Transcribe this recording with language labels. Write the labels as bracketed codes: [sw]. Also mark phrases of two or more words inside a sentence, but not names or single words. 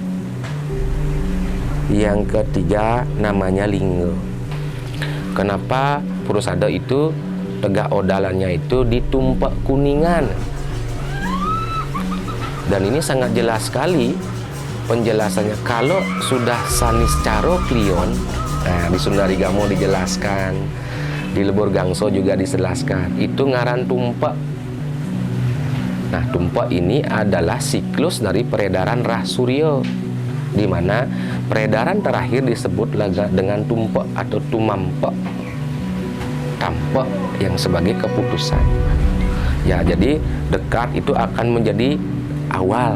[id] Yang ketiga namanya lingga. Kenapa Purusada itu tegak odalannya itu di Tumpak Kuningan? Dan ini sangat jelas sekali penjelasannya. Kalau sudah sanis caro klion, nah di Sundarigamo dijelaskan, di Lebur Gangso juga dijelaskan, itu ngaran tumpak. Nah, tumpak ini adalah siklus dari peredaran Rah Surya, di mana peredaran terakhir disebut dengan tumpak atau tumampak, tampak yang sebagai keputusan. Ya, jadi dekat itu akan menjadi awal.